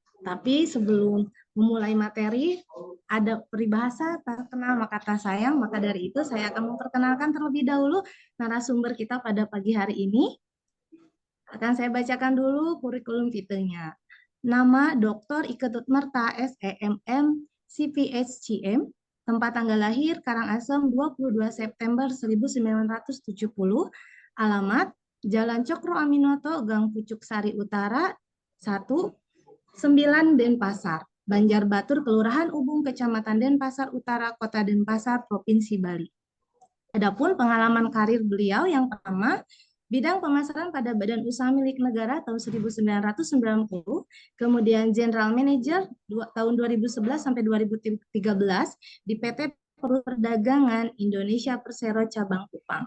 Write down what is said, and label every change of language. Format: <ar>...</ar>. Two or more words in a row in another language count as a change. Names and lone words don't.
<id>Tapi sebelum memulai materi, ada peribahasa tak kenal maka tak sayang, maka dari itu saya akan memperkenalkan terlebih dahulu narasumber kita pada pagi hari ini. Akan saya bacakan dulu kurikulum vitae-nya. Nama Dr. Iketut Merta SEMM CPHCM, tempat tanggal lahir Karangasem 22 September 1970, alamat Jalan Cokro Aminoto, Gang Pucuk Sari Utara 1, 9 Denpasar, Banjarbatur, Kelurahan Ubung, Kecamatan Denpasar Utara, Kota Denpasar, Provinsi Bali. Adapun pengalaman karir beliau yang pertama, bidang pemasaran pada Badan Usaha Milik Negara tahun 1990, kemudian</id> <en>General Manager</en> <id>tahun 2011 sampai 2013 di PT Perdagangan Indonesia Persero Cabang Kupang.</id>